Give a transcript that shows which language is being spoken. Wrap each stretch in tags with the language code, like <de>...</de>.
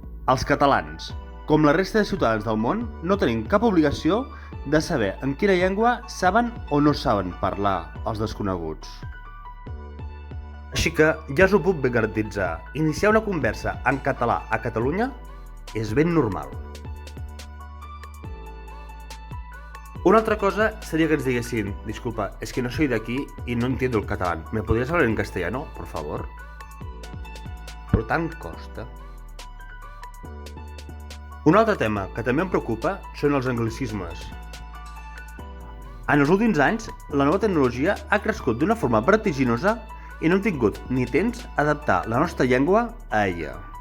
<ca>Els catalans, com la resta de ciutadans del món, no tenim cap obligació de saber en quina llengua saben o no saben parlar els desconeguts. Així que ja us ho puc ben garantitzar, iniciar una conversa en català a Catalunya és ben normal. Una altra cosa seria que ens diguessin:</ca> <es>disculpa, es que no soy de aquí y no entiendo el catalán, ¿me podrías hablar en castellano, por favor?</es> <ca>Però tant costa. Un altre tema que també em preocupa són els anglicismes. En els últims anys, la nova tecnologia ha crescut d'una forma vertiginosa i no hem tingut ni temps d'adaptar la nostra llengua a ella.</ca>